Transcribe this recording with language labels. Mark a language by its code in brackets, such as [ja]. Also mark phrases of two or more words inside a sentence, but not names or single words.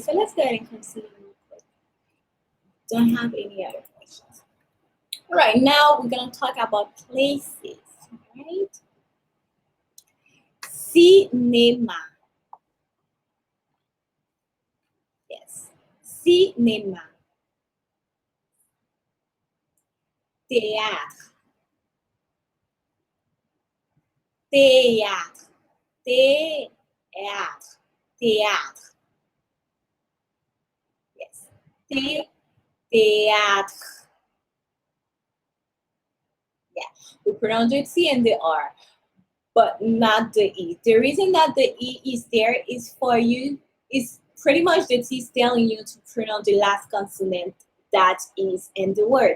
[en] So let's go ahead and continue. Don't have any other questions. All right. Now we're going to talk about places. All right. Cinema. Yes. Cinema. [fr] Théâtre. Théâtre. Théâtre. Théâtre. Yes. Théâtre. [en] Yeah. We pronounce the T and the R, but not the E. The reason that the E is there is for you, is pretty much the T is telling you to pronounce the last consonant that is in the word.